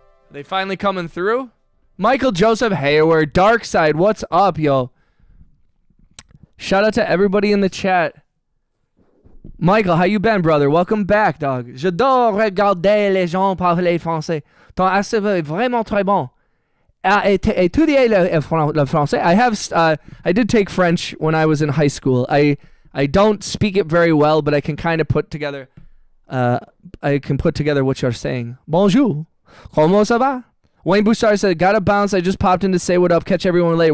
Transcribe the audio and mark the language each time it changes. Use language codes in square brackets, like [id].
[en] They finally coming through? Michael Joseph Hayward, Dark Side, what's up, yo? Shout out to everybody in the chat. Michael, how you been, brother? Welcome back, dog. [fr] J'adore regarder les gens parler français. Ton accent est vraiment très bon. Étudier le français. [en] I did take French when I was in high school. I don't speak it very well, but I can kind of put together what you're saying. [fr] Bonjour. Comment ça va? [en] Wayne Bouchard said, gotta bounce. I just popped in to say what up. Catch everyone later.